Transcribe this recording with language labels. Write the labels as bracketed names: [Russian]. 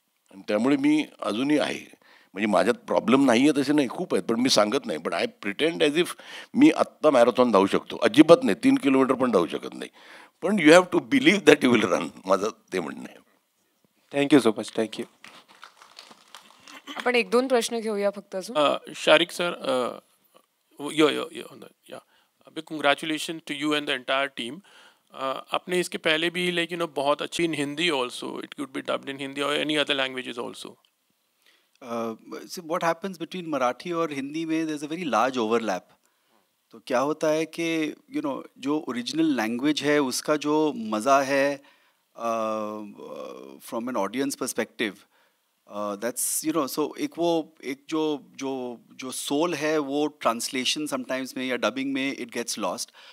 [Marathi] आणि त्यामुळे मी अजूनही आहे. म्हणजे माझ्यात प्रॉब्लेम नाही आहे तसे नाही, खूप आहेत, पण मी सांगत नाही. [English] but I pretend as if [Marathi] मी आत्ता मॅरेथॉन धावू शकतो. अजिबात नाही, 3 किलोमीटर पण धावू शकत नाही. [English] पण you have to believe that you will run. [Marathi] माझं ते म्हणणं आहे. [English] Thank you so much. Thank you. [Marathi] आपण 1-2 प्रश्न घेऊया फक्त अजून. [English] Shariq sir, या big congratulations to you and the entire team. [Hindi] आपने इसके पहले भी बहुत अच्छी [English] in Hindi also. It could be dubbed in Hindi or any other languages also. So what happens between Marathi [Hindi] और हिंदी में [English] there's a very large overlap. [Hindi] तो क्या होता है कि जो ओरिजिनल लैंग्वेज है उसका जो मज़ा है [English] from an audience perspective, that's so [Hindi] एक जो सोल है वो ट्रांसलेशन समटाइम्स में या डबिंग में [English] It gets lost.